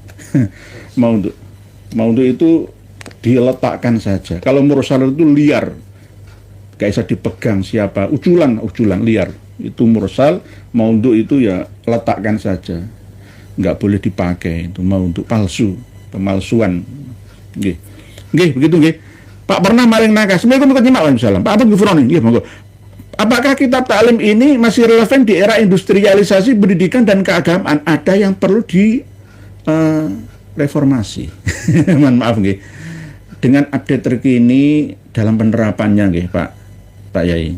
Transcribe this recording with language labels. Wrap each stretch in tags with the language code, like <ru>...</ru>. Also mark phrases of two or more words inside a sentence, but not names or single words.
<id>Maudhu itu diletakkan saja. Kalau mursal itu liar, gak bisa dipegang siapa, ujulan liar. Itu mursal, maudhu itu ya letakkan saja, nggak boleh dipakai. Itu maudhu palsu, pemalsuan. Nggih, begitu nggih. Pak pernah maling nakas.</id> <ar>السلام عليكم ورحمة الله وبركاته.</ar> <id>Pak Abdul Gufroni,</id> <jv>nggih monggo.</jv> <id>Apakah kitab ta'lim ini masih relevan di era industrialisasi pendidikan dan keagamaan? Ada yang perlu di reformasi. Mohon maaf nggih. Dengan update terkini dalam penerapannya nggih Pak Yai.</id>